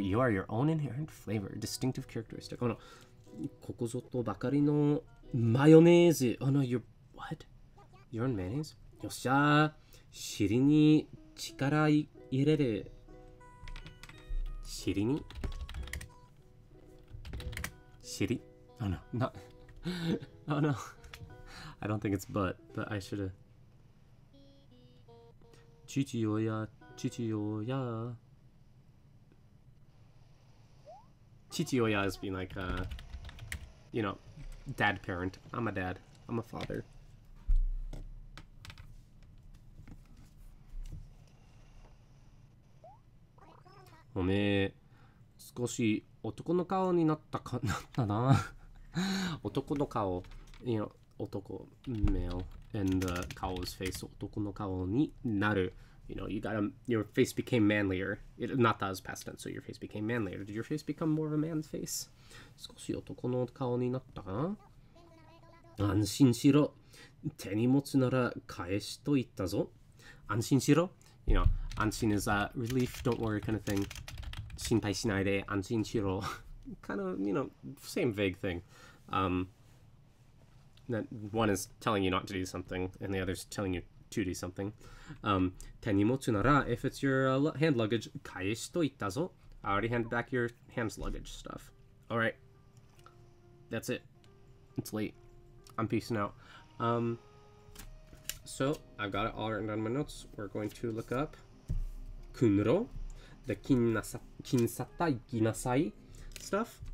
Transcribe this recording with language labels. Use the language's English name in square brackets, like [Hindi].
[English] You are your own inherent flavor. Distinctive characteristic. [Japanese] ここぞとばかりのマヨネーズ。 [English] Oh no, you're... What? Your own mayonnaise? [Japanese] よっしゃー。尻に力入れる。尻に尻 [English] Oh no, not... Oh no. I don't think it's but I should have... 父親 Chichioya is being like, you know, dad parent. I'm a dad. I'm a father. [Japanese] おめえ、少し男の顔になったな。男の顔、 [English] you know, 男、male, and the 顔 is face. [Japanese] 男の顔になる. [English] You know, your face became manlier. Not that was past tense, so your face became manlier. Did your face become more of a man's face? [Japanese] 少し男の顔になったか？安心しろ。手荷物なら返しと言ったぞ。安心しろ。 [English] You know, 安心 is relief, don't worry kind of thing. [Japanese] 心配しないで安心しろ. [English] Kind of, you know, same vague thing. That one is telling you not to do something, and the other is telling you to do something. [Japanese] 手荷物なら, [English] if it's your hand luggage, [Japanese] 返しと言ったぞ. [English] I already handed back your hand luggage stuff. Alright. That's it. It's late. I'm peacing out. So, I've got it all written down in my notes. We're going to look up kunro, the [Japanese] kinsata ikinasai [English] stuff.